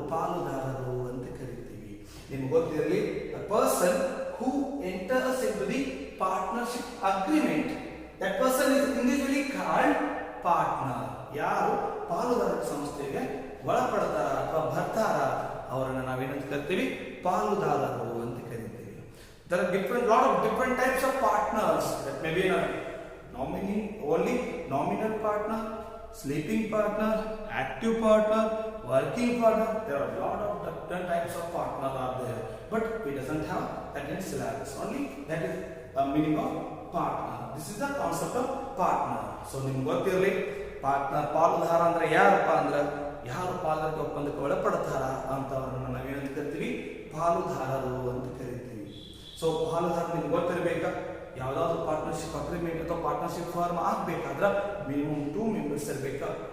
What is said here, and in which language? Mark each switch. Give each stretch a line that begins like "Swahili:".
Kannada: ಪಾಲುದಾರರು ಅಂತ ಕರಿತೀವಿ. ನಿಮ್ಗೆ ಗೊತ್ತಿರಲಿ,
English: The person who enters in the partnership agreement, that person is individually called partner.
Kannada: ಯಾರು ಪಾಲುದಾರ ಸಂಸ್ಥೆಗೆ ಒಳಪಡ್ತಾರ ಅಥವಾ ಬರ್ತಾರ ಅವರನ್ನ ನಾವೇನಂತ ಕರಿತೀವಿ? ಪಾಲುದಾರರು ಅಂತ ಕರಿತೀವಿ.
English: There are lot of different types of partners. That may be a only nominal partner, sleeping partner, active partner, working partner. There are a lot of different types of partners are there, but it doesn't have that in syllabus. Only that is a meaning of partner. This is the concept of partner.
Kannada: So ನಿಮ್ಗೆ ಗೊತ್ತಿರಲಿ, partner, ಪಾಲುದಾರ ಅಂದ್ರೆ ಯಾರಪ್ಪ ಅಂದ್ರೆ ಯಾರು ಪಾಲುದಾರಿಕೆ ಒಪ್ಪಂದಕ್ಕೆ ಒಳಪಡ್ತಾರ ಅಂತವ್ರನ್ನ ನಾವೇನಂತ ಕರಿತೀವಿ? ಪಾಲುದಾರರು ಅಂತ ಕರಿತೀವಿ. ಸೊ ಪಾಲುದಾರ ನಿಮ್ಗೆ ಗೊತ್ತಿರಬೇಕಾ? ಯಾವ್ದಾದ್ರು ಪಾರ್ಟ್ನರ್ಶಿಪ್ ಅಗ್ರಿಮೆಂಟ್ ಅಥವಾ ಪಾರ್ಟ್ನರ್ಶಿಪ್ ಫಾರ್ಮ್ ಆಗ್ಬೇಕಾದ್ರೆ ಮಿನಿಮಮ್ 2 ಮೆಂಬರ್ಸ್ ಇರಬೇಕಾ?